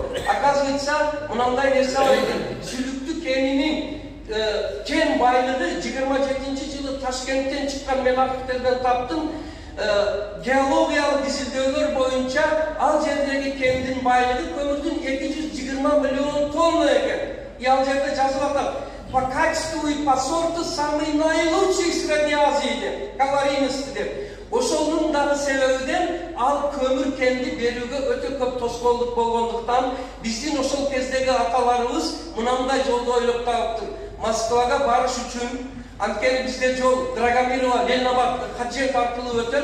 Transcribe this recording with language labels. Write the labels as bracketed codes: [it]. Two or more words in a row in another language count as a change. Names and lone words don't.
[ky] Оказывается, мынандай нерсе бар экен. Сүлүктүү кенинин кен байлыгы 27-жылы Ташкенттен чыккан мен архивтерден таптым. Geologiyalыk изилдөөлөр боюнча ал жердеги кендин байлыгы көмүрдүн 220 миллион тонна экен. И ал жерде жазып атат: [ru] по качеству и по сорту самый наилучший в Средней Азии деп, калорийности деп. [ky] Ошонун дагы себебиден ал көмүр кенди берүүгө өтө көп тоскоолдук болгондуктан биздин ошол кездеги аталарыбыз мынандай жолду ойлоп таптыр. Москвага барыш үчүн анткени бизде жол Драгомирова, Ленинабад, Хаджиев аркылуу өтөт.